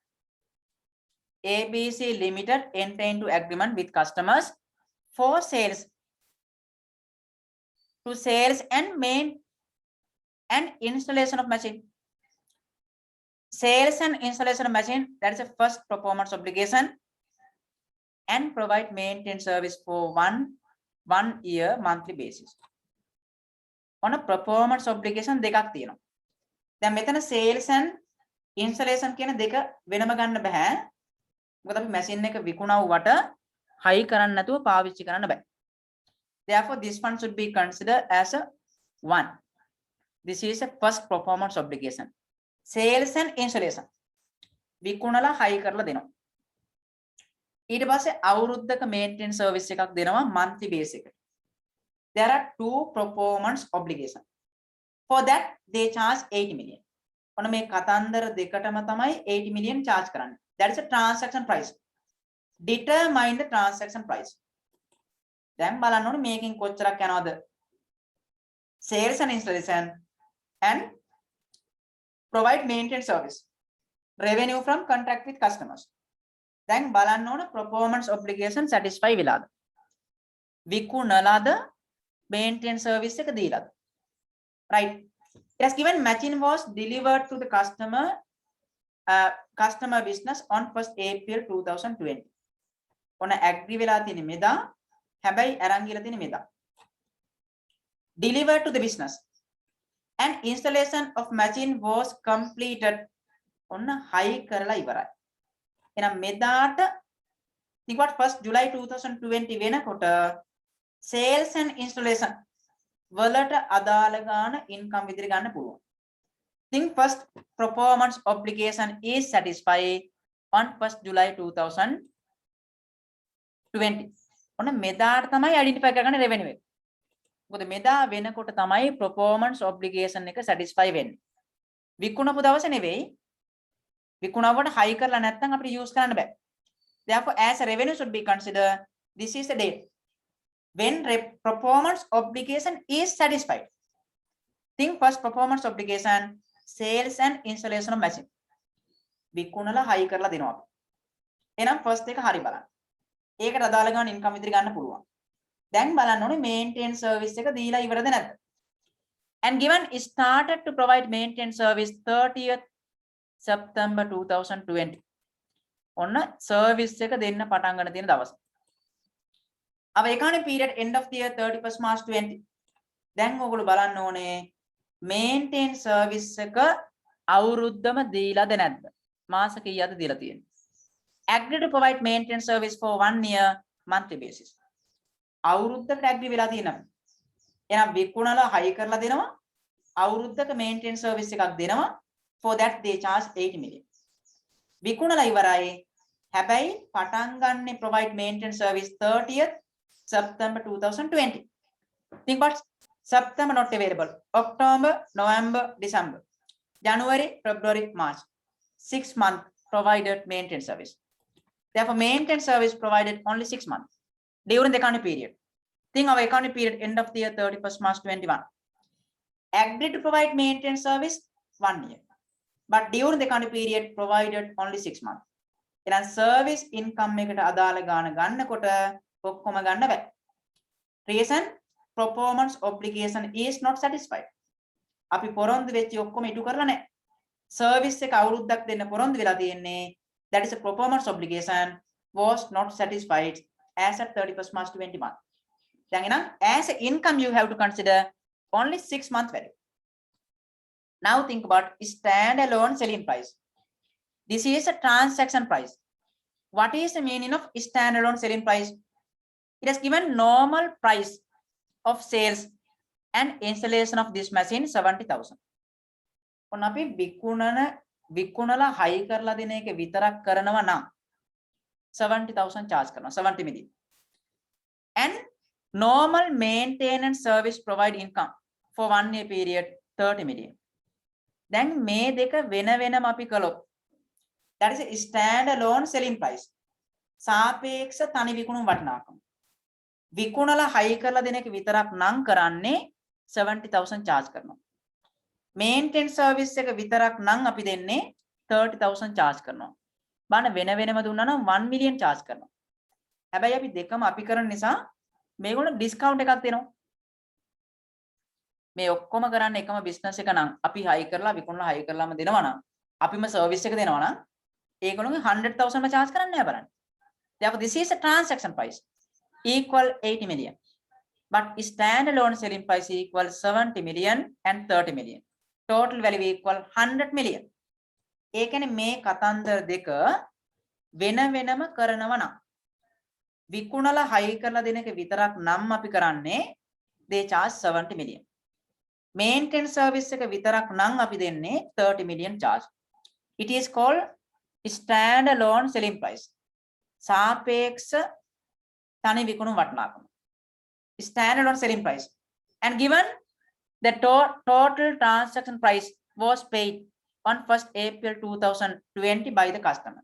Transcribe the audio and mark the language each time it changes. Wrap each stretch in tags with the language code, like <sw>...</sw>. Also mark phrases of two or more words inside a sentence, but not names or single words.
<en>ABC Limited enter into agreement with customers for sales and installation of machine. Sales and installation of machine, that is a first performance obligation, and provide maintenance service for one year monthly basis. On a performance obligation</en> <si>දෙකක් තියෙනවා. දැන් මෙතන</si> <en>sales and installation</en> <si>කියන දෙක වෙනම ගන්න බෑ. මොකද අපි machine එක විකුණවුවට high කරන්න නැතුව පාවිච්චි කරන්න බෑ.</si> <en>Therefore, this one should be considered as a one. This is a first performance obligation. Sales and installation.</en> <si>විකුණලා high කරලා දෙනවා. ඊට පස්සේ අවුරුද්දක</si> <en>maintenance service</en> <si>එකක් දෙනවා</si> <en>monthly base</en> <si>එකට.</si> <en>There are 2 performance obligations. For that, they charge 80 million.</en> <si>ඔන්න මේ කතන්දර දෙකටම තමයි 80 million charge කරන්නේ.</si> <en>That is a transaction price. Determine the transaction price.</en> <si>දැන් බලන්න ඕනේ මේකෙන් කොච්චරක් යනවද?</si> <en>Sales and installation and provide maintenance service. Revenue from contract with customers.</en> <si>දැන් බලන්න ඕනේ</si> <en>performance obligation satisfy</en> <si>වෙලාද? විකුණලාද</si> <en>maintenance service</en> <si>එක දීලාද?</si> <en>Right. It has given machine was delivered to the customer business on 1st April 2020.</en> <si>ඔන්න agree වෙලා තියෙන මෙදා හැබැයි අරන් ගිහලා තියෙන මෙදා.</si> <en>Delivered to the business and installation of machine was completed.</en> <si>ඔන්න high කරලා ඉවරයි. එහෙනම් මෙදාට</si> <en>think what</en> <si>1st July 2020 වෙනකොට</si> <en>sales and installation</en> <si>වලට අදාළ ගාන income විදිහට ගන්න පුළුවන්.</si> <en>Think first performance obligation is satisfied on 1st July 2020.</en> <si>ඔන්න මෙදාට තමයි identify කරගන්න revenue එක. මොකද මෙදා වෙනකොට තමයි</si> <en>performance obligation</en> <si>එක satisfy වෙන්නේ. විකුණපු දවසේ නෙවෙයි. විකුණවට high කරලා නැත්නම් අපිට use කරන්න බෑ.</si> <en>Therefore, as a revenue should be considered, this is the date. when performance obligation is satisfied. Think first performance obligation, sales and installation of machine.</en> <si>විකුණලා high කරලා දෙනවා. එහෙනම් first එක හරි බලන්න. ඒකට අදාළ ගන්න income විතර ගන්න පුළුවන්. දැන් බලන්න ඕනේ</si> <en>maintenance service</en> <si>එක දීලා ඉවරද නැද්ද?</si> <en>And given started to provide maintenance service 30th September 2020.</en> <si>ඔන්න service එක දෙන්න පටන් ගන්න තියෙන දවස.</si> <en>Our economic period end of the year 31st March 20.</en> <si>දැන් ඔයගොල්ලෝ බලන්න ඕනේ</si> <en>maintain service</en> <si>එක අවුරුද්දම දීලාද නැද්ද? මාස කීයද දීලා තියෙන්නේ?</si> <en>Agree to provide maintenance service for 1 year monthly basis.</en> <si>අවුරුද්දකට agree වෙලා තියෙනවා. එහෙනම් විකුණලා high කරලා දෙනවා. අවුරුද්දක</si> <en>maintenance service</en> <si>එකක් දෙනවා.</si> <en>For that they charge 80 million.</en> <si>විකුණලා ඉවරයි. හැබැයි පටන් ගන්න</si> <en>provide maintenance service 30th September 2020. Think about September not available. October, November, December, January, February, March. 6 months provided maintenance service. Therefore, maintenance service provided only 6 months during the economic period. Think of economic period end of the year 31st March 21. Agreed to provide maintenance service 1 year. But during the economic period provided only 6 months.</en> <si>එහෙනම්</si> <en>service income</en> <si>එකට අදාළ ගාන ගන්නකොට ඔක්කොම ගන්න බෑ.</si> <en>Reason performance obligation is not satisfied.</en> <si>අපි පොරොන්දු වෙච්ච ඔක්කොම ඉටු කරලා නැහැ. service එක අවුරුද්දක් දෙන්න පොරොන්දු වෙලා තියෙන්නේ.</si> <en>That is a performance obligation was not satisfied as at 31st March 21.</en> <si>දැන් එහෙනම්</si> <en>as a income you have to consider only 6 month value. Now think about standalone selling price. This is a transaction price. What is the meaning of standalone selling price? It has given normal price of sales and installation of this machine 70,000.</en> <si>ඔන්න අපි විකුණලා high කරලා දෙන එක විතරක් කරනවා නම් 70,000 charge කරනවා 70 million.</si> <en>And normal maintenance service provide income for 1 year period 30 million.</en> <si>දැන් මේ දෙක වෙන වෙනම අපි කළොත්</si> <en>that is a standalone selling price.</en> <si>සාපේක්ෂ තනි විකුණුම් වටිනාකම. විකුණලා high කරලා දෙන එක විතරක් නම් කරන්නේ 70,000 charge කරනවා.</si> <en>Maintenance service</en> <si>එක විතරක් නම් අපි දෙන්නේ 30,000 charge කරනවා. බලන්න වෙන වෙනම දුන්නා නම් 1 million charge කරනවා. හැබැයි අපි දෙකම අපි කරන නිසා මේගොල්ලෝ discount එකක් දෙනවා. මේ ඔක්කොම කරන්නේ එකම business එක නම් අපි high කරලා විකුණලා high කරලාම දෙනවා නම් අපිම service එක දෙනවා නම් ඒගොල්ලෝගේ 100,000 ම charge කරන්නේ නැහැ බලන්න.</si> <en>Therefore this is a transaction price equal 80 million. But standalone selling price equal 70 million and 30 million. Total value equal 100 million.</en> <si>ඒ කියන්නේ මේ කතන්දර දෙක වෙන වෙනම කරනවා නම් විකුණලා high කරලා දෙන එක විතරක් නම් අපි කරන්නේ</si> <en>they charge 70 million. Maintenance service</en> <si>එක විතරක් නම් අපි දෙන්නේ 30 million charge.</si> <en>It is called standalone selling price.</en> <si>සාපේක්ෂ තනි විකුණුම් වටිනාකම.</si> <en>Standalone selling price. And given the total transaction price was paid on 1st April 2020 by the customer.</en>